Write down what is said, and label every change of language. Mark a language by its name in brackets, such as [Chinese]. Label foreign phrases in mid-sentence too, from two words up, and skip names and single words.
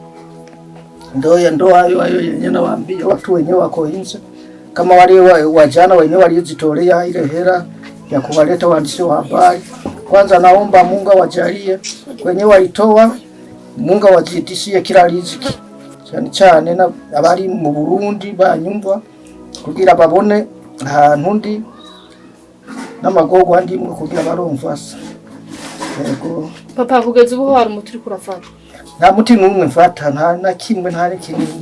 [Swahili] Ndio hayo yenyewe nawaambia watu wenyewe wako nje. Kama wale wajana wenyewe waliojitolea ile hela ya kuwaleta waandishi wa habari. Kwanza naomba Mungu wajalie wenyewe walitoa, Mungu wajitishie kila riziki. [Rundi] Cyane na abari mu Burundi banyumva kugira babone ahantu ndi n'amagogo andi mu kugira baromfasa. Yego. Papa kugeza ubu hari umuturi kurafata. Nta muti numwe mfata nta kimwe ntari kinini.